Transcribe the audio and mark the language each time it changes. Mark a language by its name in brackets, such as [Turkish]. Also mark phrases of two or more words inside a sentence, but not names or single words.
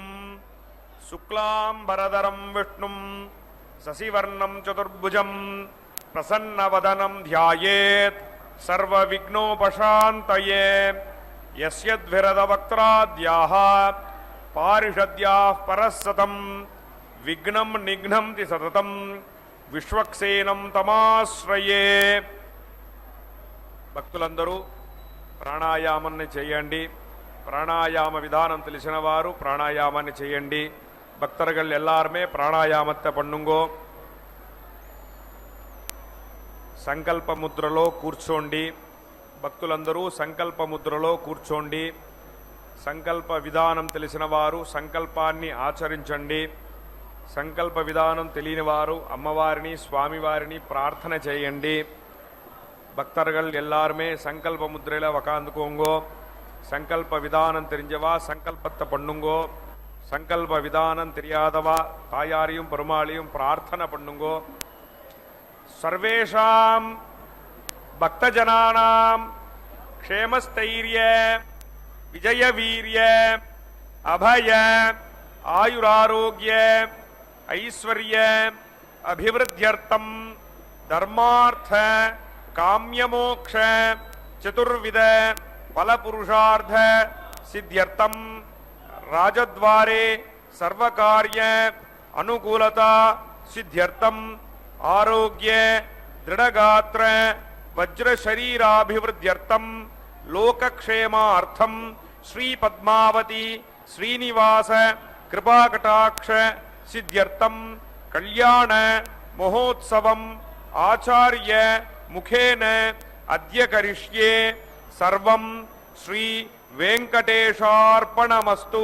[Sanskrit] शुक्लांबरधरं विष्णुं शशिवर्णं चतुर्भुजं प्रसन्नवदनं ध्यायेत् सर्वविघ्नोपशान्तये यस्यद्विरदवक्त्राद्याः पारिषद्याः परस्सतं विघ्नं निघ्नन्ति सततं विश्वक्सेनं तमाश्रये [Telugu] భక్తులందరూ ప్రాణాయామాన్ని చేయండి. ప్రాణాయామ విధానం తెలిసిన వారు ప్రాణాయామాన్ని చేయండి. [Tamil] భక్తர்கள் எல்லாருமே ప్రాణాయామத்தை பண்ணுங்கோ. [Telugu] సంకల్ప ముద్రలో కూర్చోండి. భక్తులందరూ సంకల్ప ముద్రలో కూర్చోండి. సంకల్ప విధానం తెలిసిన వారు సంకల్పాన్ని ఆచరించండి. సంకల్ప విధానం తెలియని వారు అమ్మవారిని స్వామివారిని ప్రార్థన చేయండి. [Tamil] பக்தர்கள் எல்லாருமே சங்கல்ப முத்திரையில் உக்காந்துக்கோங்கோ. சங்கல்ப விதானம் தெரிஞ்சவா சங்கல்பத்தை பண்ணுங்கோ. சங்கல்ப விதானம் தெரியாதவா தாயாரையும் பெருமாளையும் பிரார்த்தனை பண்ணுங்கோ. [Sanskrit] சர்வேஷாம் பக்தஜனானாம் க்ஷேமஸ்தைரிய விஜயவீரிய அபய ஆயுராரோக்கிய ஐஸ்வர்ய அபிவிருத்தியர்த்தம் தர்மார்த்த काम्यमोक्ष चतुर्विध फलपुरुषार्थ सिद्ध्यर्थम राजद्वारे सर्वकार्य अनुकूलता सिद्ध्यर्थम आरोग्य दृढ़गात्र वज्र शरीराभिवृद्ध्यर्थम लोकक्षेमार्थम श्री पद्मावती श्रीनिवास कृपाकटाक्ष सिद्ध्यर्थम कल्याण महोत्सवम आचार्य मुखेन अद्य करिष्ये सर्वं श्री वेंकटेशार्पणमस्तु.